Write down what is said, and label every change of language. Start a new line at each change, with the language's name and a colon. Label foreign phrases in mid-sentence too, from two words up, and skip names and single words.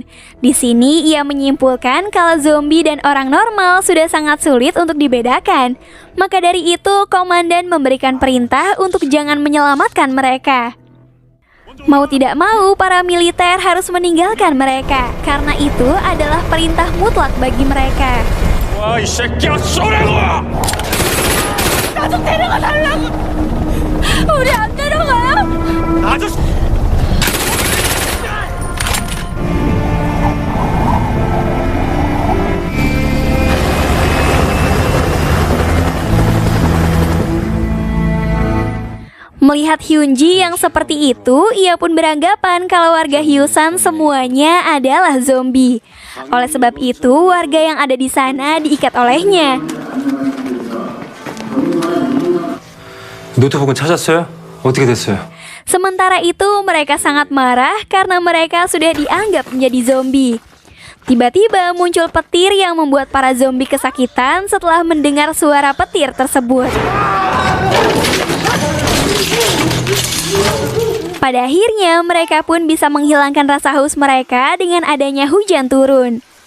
Indonesian: Di sini ia menyimpulkan kalau zombie dan orang normal sudah sangat sulit untuk dibedakan. Maka dari itu, komandan memberikan perintah untuk jangan menyelamatkan mereka. Mau tidak mau, para militer harus meninggalkan mereka, karena itu adalah perintah mutlak bagi mereka.
Korean: 와, 이 새끼야, 쏘라고! 나 좀 데려가 달라고. 우리 안 데려가요? 아저씨!
Indonesian: Melihat Hyunji yang seperti itu, ia pun beranggapan kalau warga Hyusan semuanya adalah zombie. Oleh sebab itu, warga yang ada di sana diikat olehnya.
Korean: 노트북은 찾았어요? 어떻게 됐어요?
Indonesian: Sementara itu, mereka sangat marah karena mereka sudah dianggap menjadi zombie. Tiba-tiba muncul petir yang membuat para zombie kesakitan setelah mendengar suara petir tersebut. Pada akhirnya mereka pun bisa menghilangkan rasa haus mereka dengan adanya hujan turun.